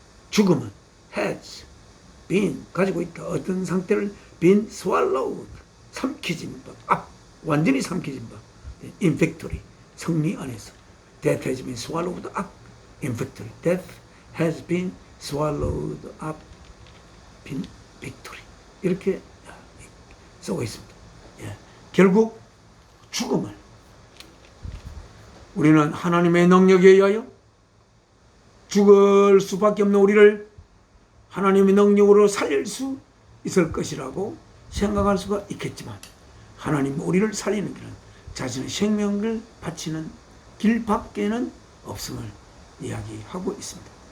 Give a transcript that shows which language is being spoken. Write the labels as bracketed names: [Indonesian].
[Korean] 죽음은 has been 가지고 있다. 어떤 상태를 been swallowed, 삼키진 바, up, 완전히 삼키진 바, in victory, 승리 안에서. [English] Death has been swallowed up in victory. Death has been swallowed up in victory. [Korean] 이렇게 쓰고 있습니다. 예. 결국 죽음을 우리는 하나님의 능력에 의하여 죽을 수밖에 없는 우리를 하나님의 능력으로 살릴 수 있을 것이라고 생각할 수가 있겠지만, 하나님 우리를 살리는 길은 자신의 생명을 바치는 길밖에는 없음을 이야기하고 있습니다.